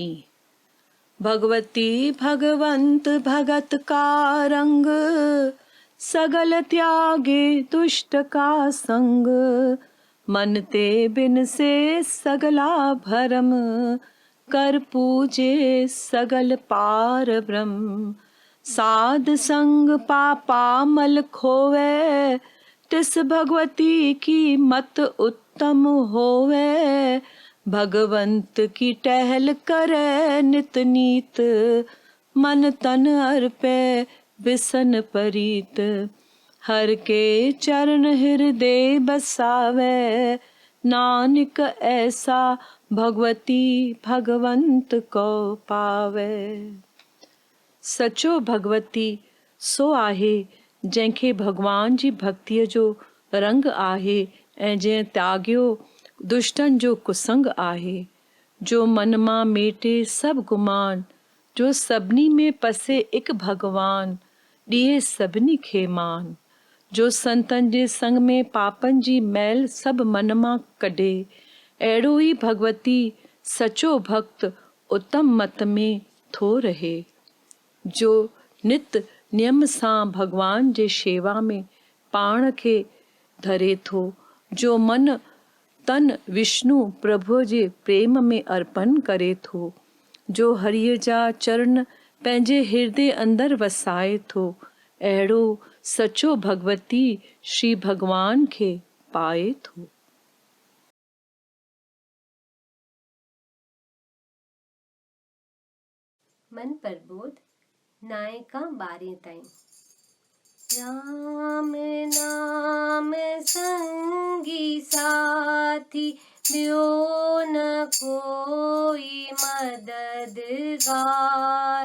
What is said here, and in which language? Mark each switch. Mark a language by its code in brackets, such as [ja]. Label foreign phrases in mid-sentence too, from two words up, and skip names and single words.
[pa] ਭਗਉਤੀ ਭਗਵੰਤ ਭਗਤਿ ਕਾ ਰੰਗੁ, ਸਗਲ ਤਿਆਗੈ ਦੁਸਟ ਕਾ ਸੰਗੁ। ਮਨ ਤੇ ਬਿਨਸੈ ਸਗਲਾ ਭਰਮੁ, ਕਰਿ ਪੂਜੈ ਸਗਲ ਪਾਰਬ੍ਰਹਮੁ। ਸਾਧਸੰਗਿ ਪਾਪਾ ਮਲੁ ਖੋਵੈ, ਤਿਸੁ ਭਗਉਤੀ ਕੀ ਮਤਿ ਊਤਮ ਹੋਵੈ। ਭਗਵੰਤ ਕੀ ਟਹਲ ਕਰੈ ਨਿਤ ਨੀਤਿ, ਮਨੁ ਤਨੁ ਅਰਪੈ ਬਿਸਨ ਪਰੀਤਿ। ਹਰਿ ਕੇ ਚਰਨ ਹਿਰਦੈ ਬਸਾਵੈ, ਨਾਨਕ ਐਸਾ ਭਗਉਤੀ ਭਗਵੰਤ ਕਉ ਪਾਵੈ। [sd] सचो भगवती सो आहे जंहिंखे भगवान जी भक्तिअ जो रंग आहे, ऐं जंहिं त्यागियो दुष्टन जो कुसंग आहे। जो मन मां मेटे सब गुमान, जो सभिनी में पसे एक भगवान, ॾिए सभिनी खे मान। जो संतन जे संग में पापन जी मैल सब मन मां कढे, अहिड़ो ई भगवती सचो भक्त उत्तम मत में थो रहे। जो नित नियम सां भगवान जे शेवा में पाण खे धरे थो, जो मन तन विष्णु प्रभु जे प्रेम में अर्पण करे थो, जो हरिअ जा चरण पंहिंजे हृदय अंदर वसाए थो, अहिड़ो सचो भगवती श्री भगवान खे पाए थो। मन प्रबोध नायका 12 ताईं। राम नाम संगी साथी, ब्यो न कोई मददगार।